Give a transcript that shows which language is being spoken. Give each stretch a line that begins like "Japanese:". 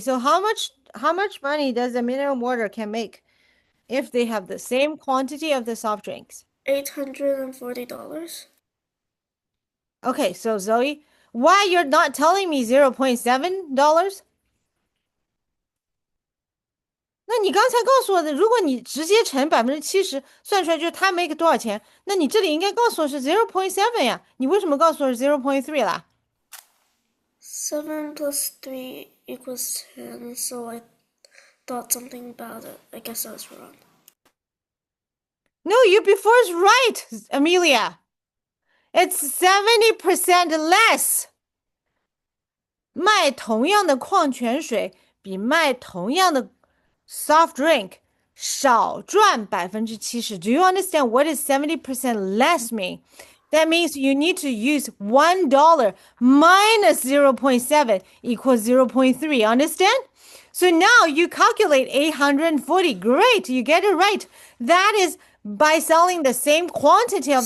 English: So how much money does the mineral water can make if they have the same quantity of the soft drinks? $840. Okay, so Zoe, why you're not telling me $0.7?
Chinese: 那你刚才告诉我的，如果你直接乘70%，算出来就是他 make 多少钱，那你这里应该告诉我是 0.7呀，你为什么告诉我是0.3啦？
English: 7 plus 3 equals 10, so I thought something about it. I guess I was wrong. No, you before is right, Amelia. It's 70% less.
Chinese: 卖同样的矿泉水比卖同样的 soft drink 少赚70%.
English: Do you understand what is 70% less mean? That means you need to use $1 minus 0.7 equals 0.3. Understand? So now you calculate 840. Great, you get it right. That is by selling the same quantity of